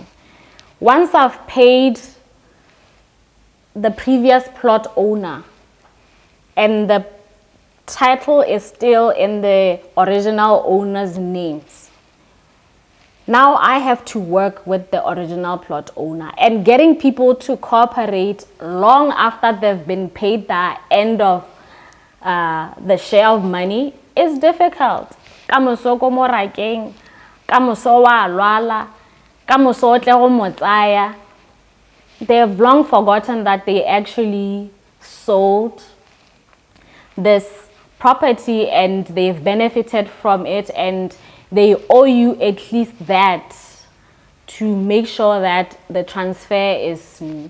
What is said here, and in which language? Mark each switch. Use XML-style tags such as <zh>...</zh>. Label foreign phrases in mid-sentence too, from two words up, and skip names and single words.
<en>Once I've paid the previous plot owner and the title is still in the original owner's names, now I have to work with the original plot owner, and getting people to cooperate long after they've been paid the end of the share of money is difficult.</en> <tn>Kamoso ko morakeng, kamoso wa lwala, kamoso o tle go mo tsaya.</tn> <en>They have long forgotten that they actually sold this property and they've benefited from it, and they owe you at least that to make sure that the transfer is smooth.</en>